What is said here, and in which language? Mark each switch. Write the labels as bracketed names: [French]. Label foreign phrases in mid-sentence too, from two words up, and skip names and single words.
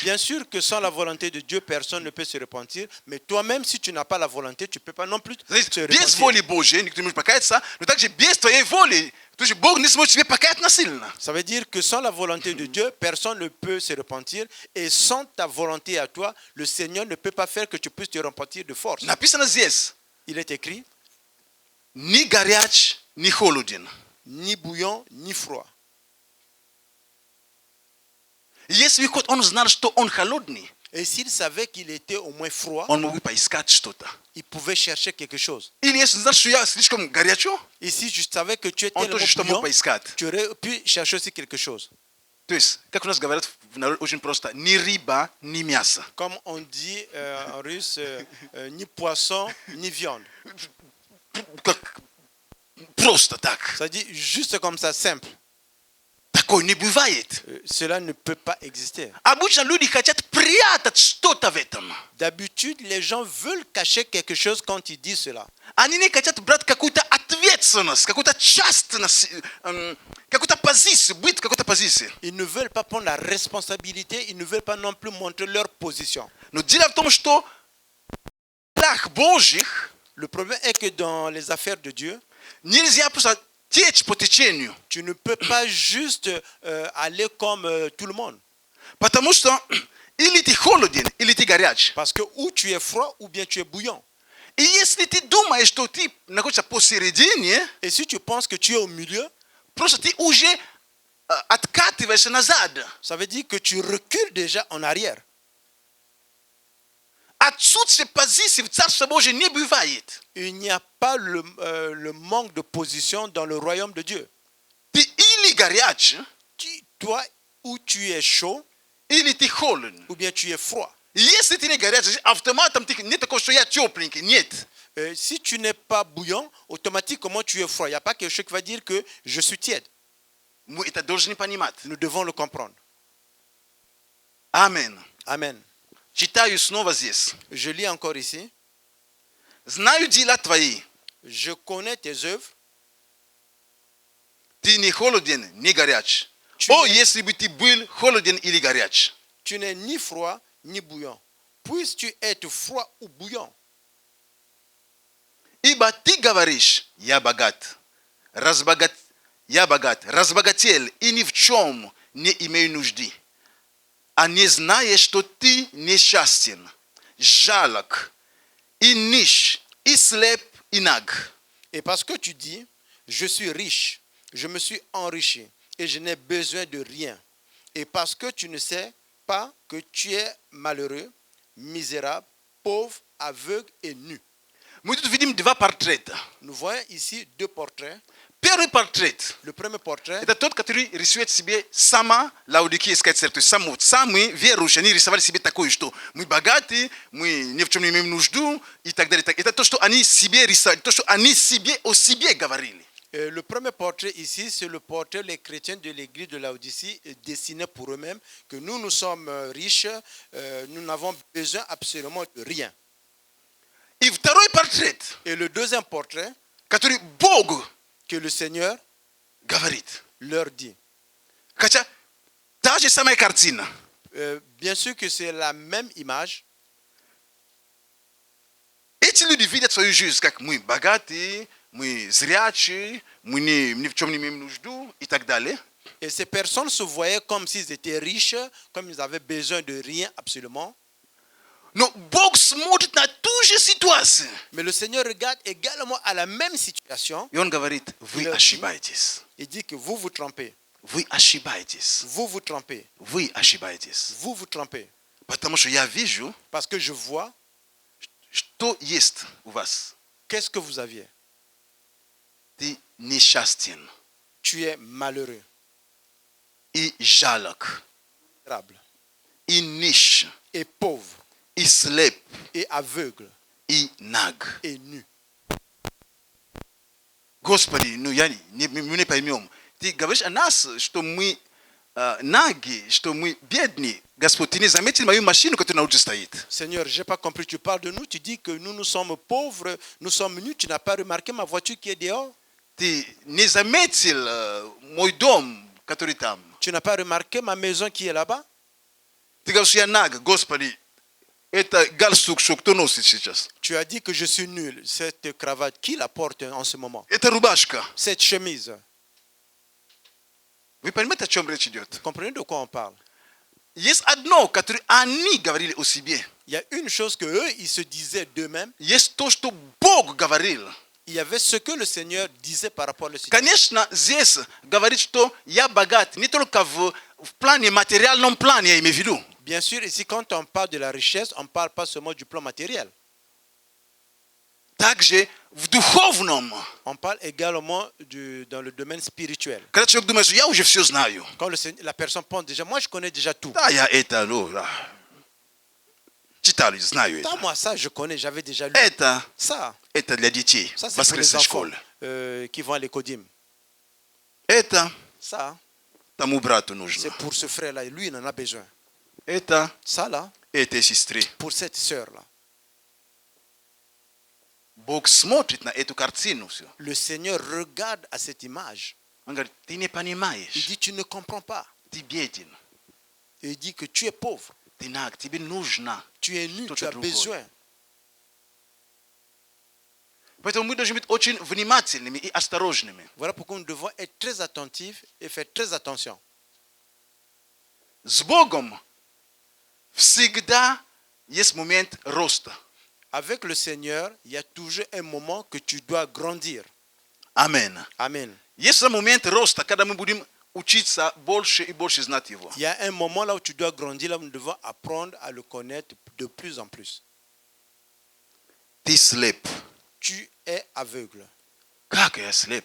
[French] Bien sûr que sans la volonté de Dieu, personne ne peut se repentir, mais toi-même, si tu n'as pas la volonté, tu ne peux pas non plus se [Russian] Без [French] repentir. [Russian] воли Божьей никто не может покаяться, но также без твоей воли, то есть Бог не сможет тебе покаять насильно. [French] Ça veut dire que sans la volonté de Dieu, personne ne peut se repentir, et sans ta volonté à toi, le Seigneur ne peut pas faire que tu puisses te repentir de force. [Russian] Написано здесь, [French] Il est écrit, [Russian] ни горяч, ни холоден. [French] ni bouillon, ni froid. [Russian] Если хоть он знал, что он холодный, [French] Et s'il savait qu'il était au moins froid, [Russian] он мог бы поискать что-то. [French] il pouvait chercher quelque chose. [Russian] Или если знал, что я слишком горячо, [French] Et si tu savais que tu étais [Russian] он тоже что мог [French] bouillant, [Russian] поискать. [French] tu aurais pu chercher aussi quelque chose. [Russian] То есть, как у нас говорят в народе очень просто, ни рыба, ни мясо. [French] Comme on dit en russe, ni poisson, ni viande. [Russian] Просто так. [French] Ça dit juste comme ça, simple. [Russian] Такое не бывает. [French] Cela ne peut pas exister. [Russian] Обычно люди хотят прятать что-то в этом. [French] D'habitude, les gens veulent cacher quelque chose quand ils disent cela. [Russian] Они не хотят брать какую-то ответственность, какую-то частность, какую-то позицию, быть в какой-то позиции. [French] Ils ne veulent pas prendre la responsabilité, ils ne veulent pas non plus montrer leur position. [Russian] Но дело в том, что в делах Божьих [French] Le problème est que dans les affaires de Dieu, [Russian] нельзя просто течь по течению. [French] tu ne peux pas juste aller comme tout le monde. [Russian] Потому что или ты холоден, или ты горяч. [French] Parce que ou tu es froid ou bien tu es bouillant. [Russian] И если ты думаешь, что ты находишься посередине, [French] Et si tu penses que tu es au milieu, [Russian] просто ты уже откатываешься назад. [French] ça veut dire que tu recules déjà en arrière. [Russian] Отсутствие позиции в Царстве Божьем не бывает. [French] Il n'y a pas le manque de position dans le royaume de Dieu. [Russian] Ты или горяч, [French] Toi, ou tu es chaud, [Russian] или ты холоден. [French] ou bien tu es froid. [Russian] Если ты не горячий, автоматом ты не такой, что я тепленький. Нет. [French] Si tu n'es pas bouillant, automatiquement tu es froid. Il n'y a pas quelque chose qui va dire que je suis tiède. [Russian] Мы это должны понимать. [French] Nous devons le comprendre. [Russian] Аминь. [French] Amen. [Russian] Читаю снова здесь. [French] Je lis encore ici. [Russian] Знаю дела твои. [French] Je connais tes œuvres. [Russian] Ты не холоден, не горяч. [French] Tu [Russian] О, [French] n'es- [Russian] если бы ты был холоден или горяч. [French] Tu n'es ni froid ni bouillant. Puisses-tu être froid ou bouillant? [Russian] Ибо ты говоришь, я богат, разбогател и ни в чем не имею нужды. А не знаешь, что ты несчастен, жалок, и нищ, и слеп, и наг. [French] Et parce que tu dis, je suis riche, je me suis enrichi et je n'ai besoin de rien. Et parce que tu ne sais pas que tu es malheureux, misérable, pauvre, aveugle et nu. [Russian] Мы тут видим два портрета. [French] Nous voyons ici deux portraits. [Russian] Первый портрет [French] Le premier portrait, – [Russian] это тот, который рисует себе сама Лаодикийская церковь. Сами верующие, они рисовали себе такое, что мы богаты, мы ни в чем не имеем нужду и так далее. Это то, что они себе рисовали, то, что они себе о себе говорили. [French] le premier portrait ici, c'est le portrait les chrétiens de l'église de Laodicée dessinaient pour eux-mêmes que nous sommes riches, nous n'avons besoin absolument de rien. [Russian] И второй портрет, [French] Et le deuxième portrait, [Russian] который Бог [French] que le Seigneur [Russian] говорит. [French] leur dit. [Russian] Хотя та же самая картина. [French] Bien sûr que c'est la même image. [Russian] Эти люди видят свою жизнь, как мы богатые, мы зрячие, мы ни в чем не имеем нужду и так далее. [French] Et ces personnes se voyaient comme s'ils étaient riches, comme ils avaient besoin de rien absolument. [Russian] Но Бог смотрит на ту же ситуацию. [French] Mais le Seigneur regarde également à la même situation. [Russian] И Он говорит, вы ошибаетесь. [French] Il dit que vous vous trompez. [Russian] Вы ошибаетесь. [French] Vous vous trompez. [Russian] Вы ошибаетесь. [French] Vous vous trompez. [Russian] Потому что я вижу, [French] Parce que je vois, [Russian] что есть у вас. [French] qu'est-ce que vous aviez? [Russian] Ты несчастен [French] Tu es malheureux, [Russian] и жалок, [French] misérable, [Russian] и нищ, [French] et pauvre, [Russian] и слеп, [French] et aveugle, [Russian] и наг. [French] et nu. [Russian] Господи, мы не поймем. Ты говоришь о нас, что мы наги, что мы бедные. Господь, ты не заметил мою машину, которая на улице стоит? [French] Seigneur, je n'ai pas compris. Tu parles de nous, tu dis que nous sommes pauvres, nous sommes nus. Tu n'as pas remarqué ma voiture qui est dehors? [Russian] Ты не заметил мой дом, который там? [French] Tu n'as pas remarqué ma maison qui est là-bas? [Russian] Ты говоришь, я наг. Господи, это галстук, что кто носит сейчас? [French] Tu as dit que je suis nul. Cette cravate, qui la porte en ce moment? [Russian] Это рубашка. [French] Cette chemise. [Russian] Вы понимаете, о чем речь идет? [French] Vous comprenez de quoi on parle? [Russian] Есть одно, которое они говорили о себе. [French] Il y a une chose que eux, ils se disaient d'eux-mêmes. [Russian] Есть то, что Бог говорил. [French] Il y avait ce que le Seigneur disait par rapport à la situation. [Russian] Конечно, здесь говорит, что я богат не только в плане материальном плане, я имею в виду. [French] Bien sûr, ici, quand on parle de la richesse, on ne parle pas seulement du plan matériel. [Russian] Также в духовном. [French] On parle également dans le domaine spirituel. [Russian] Когда человек думает, что я уже все знаю. [French] Quand la personne pense déjà, moi je connais déjà tout. [Russian] Да, я это, читали, знаю [French] Dans [Russian] это. [French] moi, ça, je connais, j'avais déjà lu. [Russian] Это [French] Ça, [Russian] для детей. [French] ça c'est pour les [Russian] Воскресная [French] enfants. [Russian] школа. [French] qui vont à l'écodim. [Russian] Это [French] Ça, [Russian] тому брату [French] c'est [Russian] нужно. [French] pour ce frère-là. Lui, il en a besoin. [Russian] Это [French] Ça, là, [Russian] этой сестре. [French] pour cette sœur-là. [Russian] Бог смотрит на эту картину все. [French] Le Seigneur regarde à cette image. [Russian] Он говорит, ты не [French] Il [Russian] понимаешь, [French] dit, tu ne comprends pas. [Russian] ты беден, [French] Et il dit que tu es pauvre. [Russian] ты наг, тебе нужно. [French] Tu es nu, Tout tu est as [Russian] другое. [French] besoin. [Russian] Поэтому мы должны быть очень внимательными и осторожными. [French] Voilà pourquoi nous devons être très attentifs et faire très attention. [Russian] С Богом всегда есть момент роста. [French] Avec le Seigneur, il y a toujours un moment que tu dois grandir. [Russian] Амен. [French] Amen. [Russian] Есть момент роста, когда мы будем учиться больше и больше знать Его. [French] Il y a un moment là où tu dois grandir, là où nous devons apprendre à le connaître de plus en plus. [Russian] Ты слеп. [French] Tu es aveugle. [Russian] Как я слеп?